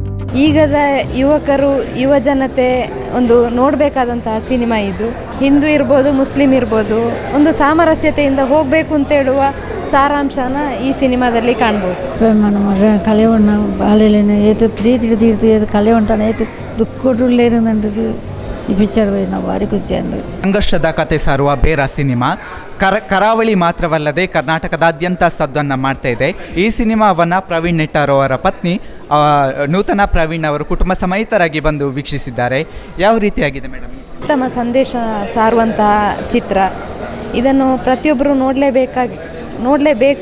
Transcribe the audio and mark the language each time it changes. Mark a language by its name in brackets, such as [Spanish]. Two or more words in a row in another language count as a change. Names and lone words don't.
[Kannada] ಈಗದ ಯುವಕರು ಯುವ ಜನತೆ ಒಂದು ನೋಡಬೇಕಾದಂತಹ ಸಿನಿಮಾ ಇದು. ಹಿಂದೂ ಇರ್ಬೋದು, ಮುಸ್ಲಿಂ ಇರ್ಬೋದು, ಒಂದು ಸಾಮರಸ್ಯತೆಯಿಂದ ಹೋಗಬೇಕು ಅಂತ ಹೇಳುವ ಸಾರಾಂಶನ ಈ ಸಿನಿಮಾದಲ್ಲಿ ಕಾಣ್ಬೋದು. [Tulu] ಪ್ರೇಮನ ಮಗ ಕಲೆವಣ್ಣ ಬಾಲೆಲೇನ ಏತು ಪ್ರೀತಿ ತೀರ್ತು ಏದು ಕಲೆವಂತಾನೆ ಏತು ದುಃಖುಳ್ಳೇರುಂದದು ಈ ಪಿಕ್ಚರ್ ನಾವು ಭಾರಿ ಖುಷಿ ಅಂದು. [Kannada] ಸಂಘರ್ಷದ ಕತೆ ಸಾರುವ ಬೇರ ಸಿನಿಮಾ ಕರಾವಳಿ ಮಾತ್ರವಲ್ಲದೆ ಕರ್ನಾಟಕದಾದ್ಯಂತ ಸದ್ದನ್ನು ಮಾಡ್ತಾ ಇದೆ. ಈ ಸಿನಿಮಾವನ್ನು ಪ್ರವೀಣ್ ನೆಟ್ಟಾರ್ ಅವರ ಪತ್ನಿ ನೂತನ ಪ್ರವೀಣ್ ಅವರು ಕುಟುಂಬ ಸಮೇತರಾಗಿ ಬಂದು ವೀಕ್ಷಿಸಿದ್ದಾರೆ. ಯಾವ ರೀತಿಯಾಗಿದೆ ಮೇಡಮ್? ಉತ್ತಮ ಸಂದೇಶ ಸಾರುವಂತಹ ಚಿತ್ರ. ಇದನ್ನು ಪ್ರತಿಯೊಬ್ಬರು ನೋಡಲೇಬೇಕು.